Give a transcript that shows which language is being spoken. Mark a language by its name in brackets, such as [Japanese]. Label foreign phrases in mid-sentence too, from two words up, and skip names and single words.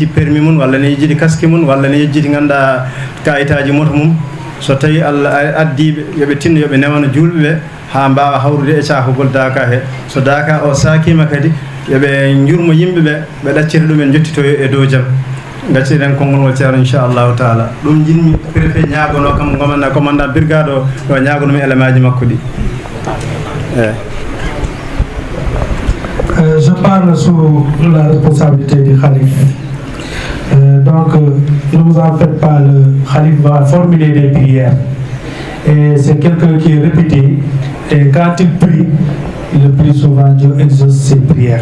[Fula] permis mum walla ene yejjiti casque mum walla ene yejjiti ganduɗa kayitaji moto mum so tawi Allah addiɓe yoɓe tinno yoɓe newano julɓe ɓe ha mbawa hawrude e cakogol Daka he so Daka o sakima kadi yoɓe jurmo yimɓeɓe ɓe ɗaccita ɗumen jottitoyo e dow jaam gacciɗen konngol ngol ceerno [Arabic] إن شاء الله تعالى [Fula] ɗum jinmi préfet ñagono kam gomanna [French] commandant brigade [Fula] o yo ñagonomi élément ji makko ɗi [French] Je parle sous la responsabilité du Khalif. Donc, ne vous en faites pas, le Khalif va formuler des prières. Et c'est quelqu'un qui est répété. Et quand il prie, le plus souvent Dieu exauce ses prières.